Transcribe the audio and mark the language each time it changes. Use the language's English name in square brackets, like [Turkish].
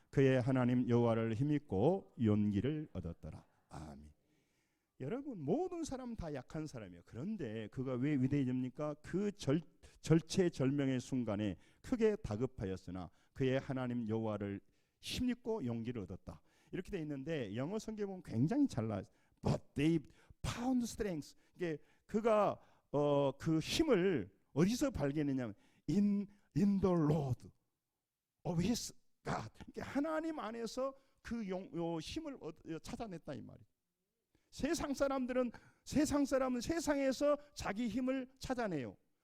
[Korean] 그의 하나님 여호와를 힘입고 용기를 얻었더라. 아멘. 여러분 모든 사람 다 약한 사람이에요. 그런데 그가 왜 위대해집니까? 그 절체절명의 순간에 크게 다급하였으나 그의 하나님 여호와를 힘입고 용기를 얻었다. 이렇게 돼 있는데 영어 성경에 보면 굉장히 잘나. [English] But they found strength. [Korean] 이게 그가 그 힘을 어디서 발견했냐면 [English] in the Lord of his God. [Korean] 하나님 안에서 그 힘을 찾아냈다 이 말이에요. 세상 사람은 세상에서 자기 힘을 찾아내요.